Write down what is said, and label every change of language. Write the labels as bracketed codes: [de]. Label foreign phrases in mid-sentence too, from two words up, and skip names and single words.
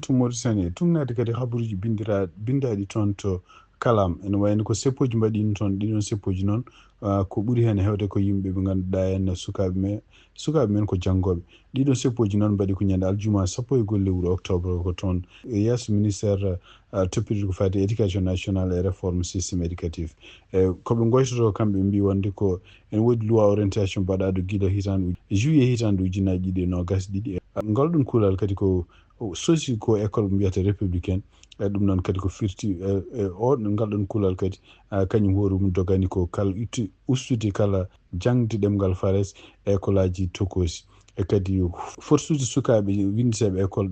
[ff] to Mauritanie tumnade kadi habaruji bindaɗi toon to kalam ene wayno ko seppoji mbaɗino toon ɗiɗon seppoji noon ko ɓuuri hen hewde ko yimɓe ɓe ganduɗa en sukaɓe men ko janggoɓe ɗiɗon seppoji noon mbaɗi ko ñande aljuma 14 lewru octobre ko toon yesso ministére toppitade ko fati [fr] éducation nationale et réforme systéme éducatif [ff] koɓe goytoto kamɓe mbi wonde ko en woodi [fr] loi orientation [ff] mbaɗaɗo guila hitande juillet hitande ujunnaji ɗiɗi e nogas ɗiɗi ngalɗon kuulal kadi ko sosi ko école mbiyata républicaine ɗum noon kadi ko firti o ngalɗon kuulal kadi kañum hoorumum dogani ko kala ustude kala jangde ɗemgal fares école aji tokosi e kadi forsude sukaɓe windeteɓe école